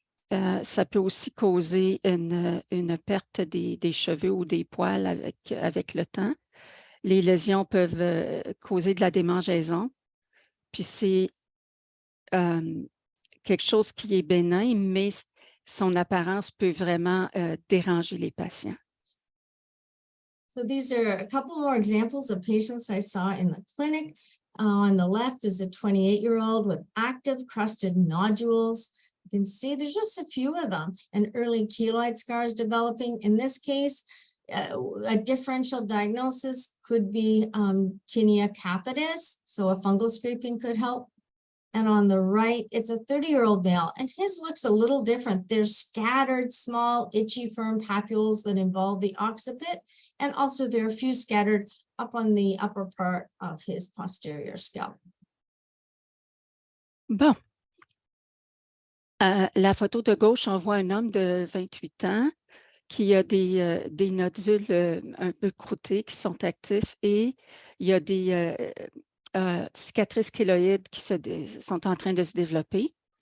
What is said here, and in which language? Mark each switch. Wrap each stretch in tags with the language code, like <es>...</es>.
<fr>Ça peut aussi causer une perte des cheveux ou des poils avec le temps. Les lésions peuvent causer de la démangeaison. Puis c'est quelque chose qui est bénin, mais son apparence peut vraiment déranger les patients.</fr> <en>So these are a couple more examples of patients I saw in the clinic. On the left is a 28-year-old with active crusted nodules. You can see there's just a few of them and early keloid scars developing. In this case, a differential diagnosis could be tinea capitis, so a fungal scraping could help. And on the right, it's a 30-year-old male, and his looks a little different. There's scattered small, itchy, firm papules that involve the occiput, and also there are a few scattered up on the upper part of his posterior scalp.</en> <fr>Bon. La photo de gauche, on voit un homme de 28 ans qu'il y a des nodules un peu croûtés qui sont actifs et il y a des cicatrices kéloïdes qui sont en train de se développer.</fr>